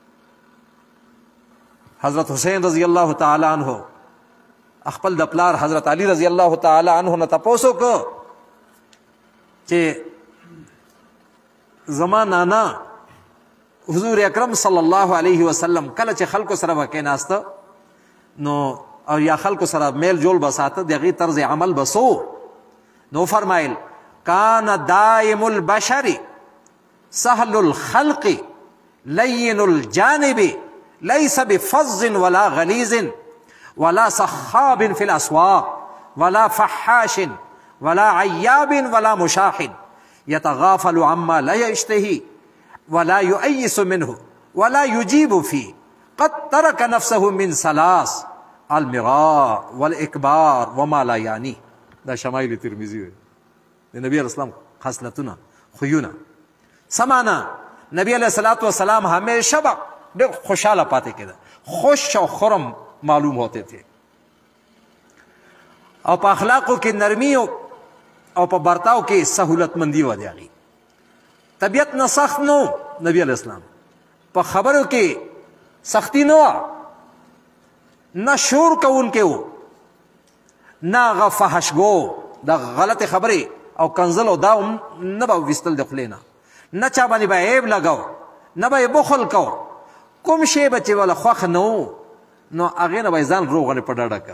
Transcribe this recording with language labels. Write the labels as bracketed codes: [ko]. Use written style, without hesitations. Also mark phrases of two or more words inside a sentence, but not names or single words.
[ps] حضرت حسین [ar] رضی الله تعالی عنہ [ps] خپل د پلار حضرت علی [ar] رضی الله تعالی عنہ [ps] نه تپوس وکړو چې زما نانا حضور اکرم [ar] صلی الله علیه وسلم [ps] کله چې خلکو سره به کېناسته نو او یا خلکو سره میل جول به ساته د هغې طرز عمل به سو، نو فرمایل [ar] کان دائم البشر سهل الخلق لین الجانب لیس بفظ ولا غلیظ ولا صخاب فی الاسواق ولا فحاش ولا عیاب ولا مشاح يتغافل عما لا يشتهي ولا يؤيس منه ولا يجيب فيه قد ترك نفسه من ثلاث المراء والاكبار وما لا يعني. [ps] دا شمائل ترمذی د نبی [ar] علیہ السلام [ps] خصلتونه خویونه سمانا. نبی [ar] علیہ الصلوۃ والسلام [ps] ہمیشہ ډېر خوشحاله پاتې کېده، خوش او خرم [ur] معلوم ہوتے تھے، [ps] او په اخلاقو کې نرمی او په برتاو کې سهولت مندي و دی هغې. طبیعت نه سخت نو نبی [ar] علیہ السلام، [ps] په خبرو کې سختی نه وه، نه شور کوونکی و، نه هغه فحشګو د غلطې خبرې او کنزل او دا هم نه به ویستل د خولې نه چا باندې به عیب لګو، نه به یې بخل کو، کوم شی به چې وله خوښ نه و نو هغې نه به یې ځان روغلې په ډډه کو.